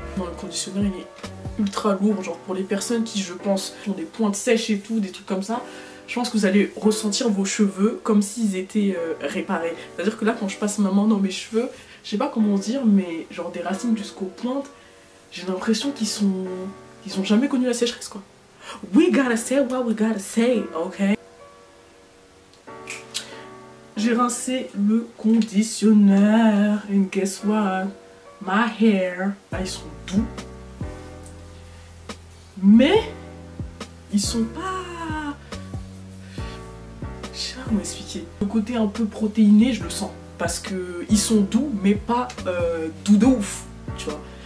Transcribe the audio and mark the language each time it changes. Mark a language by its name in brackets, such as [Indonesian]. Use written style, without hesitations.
[French] Dans le conditionneur, il est ultra lourd. Genre pour les personnes qui, je pense, ont des pointes sèches et tout, des trucs comme ça, je pense que vous allez ressentir vos cheveux comme s'ils étaient réparés. C'est-à-dire que là, quand je passe ma main dans mes cheveux, je sais pas comment dire, mais genre des racines jusqu'aux pointes, j'ai l'impression qu'ils ont jamais connu la sécheresse, quoi. [English] We gotta say what we gotta say, ok? [French] J'ai rincé le conditionneur. [English] And guess what? My hair. [French] Ah, ils sont doux. Mais ils sont pas... Je sais pas comment expliquer. Le côté un peu protéiné, je le sens. Parce que ils sont doux, mais pas doux de ouf, tu vois.